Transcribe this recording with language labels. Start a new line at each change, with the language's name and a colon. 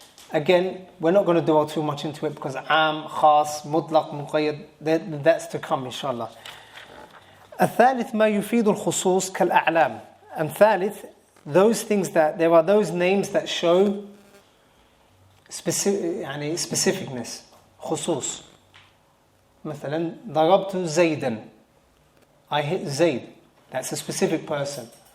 English: Again, we're not going to dwell too much into it because am, khas, mutlaq, muqayyad, that's to come, inshallah.
Arabic: الثالث ما يفيد الخصوص كالأعلام.
English: And ثالث, those things that, there are those names that show specificness, خصوص.
Arabic: مثلا ضربت زيدا,
English: I hit Zayd, that's a specific person.